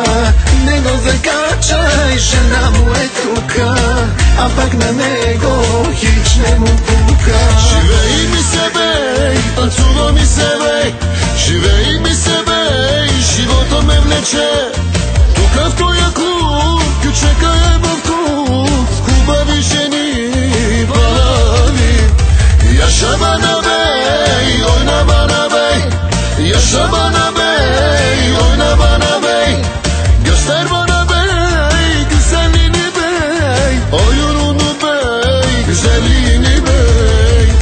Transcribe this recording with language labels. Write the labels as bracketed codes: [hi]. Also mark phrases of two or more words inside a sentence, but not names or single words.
[bg] Не го закачай, жена му е тука, а пък на него хич не му пука. Живей ми се, бей, танцува ми се, бей, живей ми се, бей, живота ме влече. Тук в тоя клуб, кючека е в клуб, с хубави жени, балави. [tr] Yaşabana bey, oyna bana bey. Yaşabana bey, oyna bana bey. Göster bana bey, güzelliğini bey. Oyununu bey, güzelliğini bey.